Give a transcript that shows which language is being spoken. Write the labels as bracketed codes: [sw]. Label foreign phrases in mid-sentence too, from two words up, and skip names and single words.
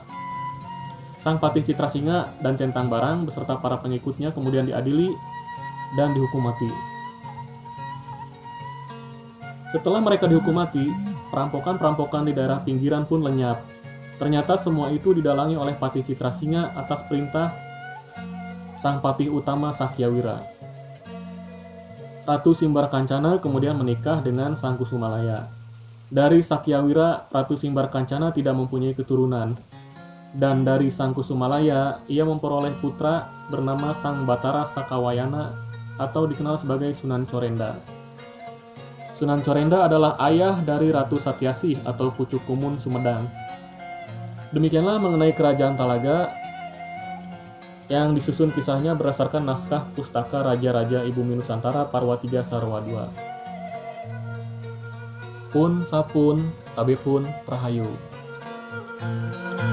[id] Sang Patih Citrasinga dan Centang Barang beserta para pengikutnya kemudian diadili dan dihukum mati. Setelah mereka dihukum mati, perampokan-perampokan di daerah pinggiran pun lenyap. Ternyata semua itu didalangi oleh Patih Citrasinga atas perintah sang patih utama Sakyawira. Ratu Simbarkancana kemudian menikah dengan Sang Kusumalaya. Dari Sakyawira, Ratu Simbarkancana tidak mempunyai keturunan. Dan dari Sang Kusumalaya, ia memperoleh putra bernama Sang Batara Sakawayana atau dikenal sebagai Sunan Corenda. Sunan Corenda adalah ayah dari Ratu Satyasih atau Pucuk Kumun Sumedang. Demikianlah mengenai Kerajaan Talaga yang disusun kisahnya berdasarkan naskah Pustaka Raja-Raja Ibumi Nusantara Parwatiga Sarwa II. [su] Pun sapun, tabe pun rahayu.